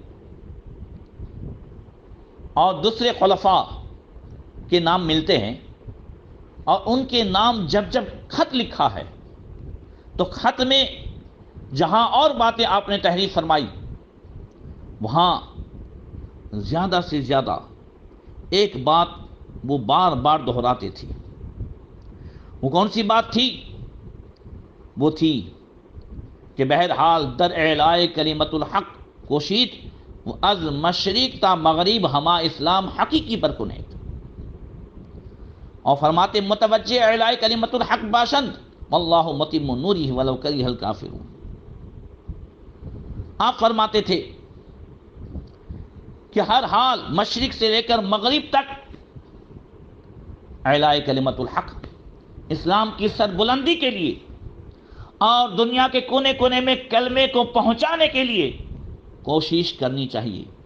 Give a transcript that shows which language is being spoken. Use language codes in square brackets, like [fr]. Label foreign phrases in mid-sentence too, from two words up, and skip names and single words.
[ur] اور دوسرے خلفاء کے نام ملتے ہیں، اور ان کے نام جب جب خط لکھا ہے تو خط میں جہاں اور باتیں آپ نے تحریر فرمائی وہاں زیادہ سے زیادہ ایک بات وہ بار بار دہراتے تھے۔ وہ کون سی بات تھی؟ وہ تھی کہ بہرحال [fa] در [ar] اعلاء کلمت الحق [fa] کوشید و از مشرق تا مغرب ہما اسلام حقیقی پر کنید، [ur] اور فرماتے [fa] متوجہ [ar] اعلاء کلمت الحق [fa] باشند [ar] واللہ متم نورہ ولو کرہ الکافرون۔ [ur] آپ فرماتے تھے کہ ہر حال مشرق سے لے کر مغرب تک [ar] اعلاء کلمت الحق [ur] اسلام کی سربلندی کے لیے اور دنیا کے کونے کونے میں کلمے کو پہنچانے کے لیے کوشش کرنی چاہیے۔